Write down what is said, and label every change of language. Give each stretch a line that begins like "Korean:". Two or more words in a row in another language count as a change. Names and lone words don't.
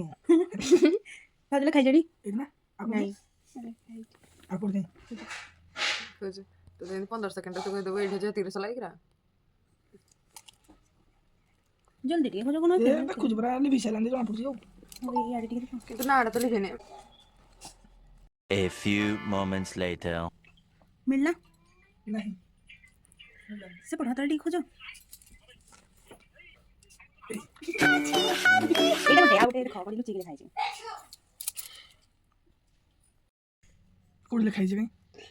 Odia: ଭାଉଜ ଲେଖା ହେଇଛି ଏଇଠି ନା ଆଉ ନାଇଁ କୋଉଠି ଖୋଜୁ ତୁ ଯେମିତି 15 ସେକେଣ୍ଡ ତୁ କହିଦେବୁ ଏଇଠି ଯେ 30 ଲାଗିରା ଜଲ୍ଦି ଟିକେ ଖୋଜ କ'ଣ ଏ ଦେଖୁଛୁ ପୁରା ଲିଭି ସାରିଲାଣି ଜଣା ପଡୁଛି ଆଉ ଇଆଡ଼େ ଟିକେ ଦେଖ କିନ୍ତୁ ନାଡ଼ା ତ ଲିଭେନି
English: A few moments later.
Odia: ମିଳିଲା ନାହିଁ ସେ ପଢ଼ା ହାତରେ ଟିକେ ଖୋଜ ଏଇଟା ଗୋଟେ ଆଉ ଗୋଟେ ଦେଖ କୋଉଠି ଲୁଚିକି ଲେଖା ହେଇଛି କୋଉଠି ଲେଖା ହେଇଛି କାଇଁ